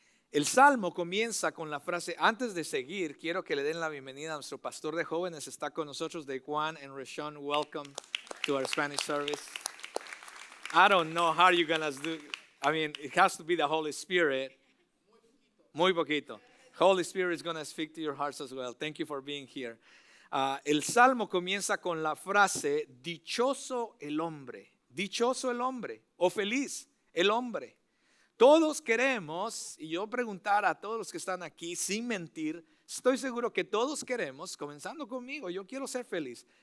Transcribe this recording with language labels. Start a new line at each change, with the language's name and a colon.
Spanish: El Salmo comienza con la frase, antes de seguir, quiero que le den la bienvenida a nuestro pastor de jóvenes, está con nosotros, Juan and Rashawn.
English: Welcome to our Spanish service. I don't know how you're going to do, I mean, it has to be the Holy Spirit.
Spanish: Muy poquito.
English: Holy Spirit is going to speak to your hearts as well. Thank you for being here.
Spanish: El Salmo comienza con la frase, dichoso el hombre o feliz el hombre. Todos queremos, y yo preguntar a todos los que están aquí sin mentir, estoy seguro que todos queremos, comenzando conmigo, yo quiero ser feliz.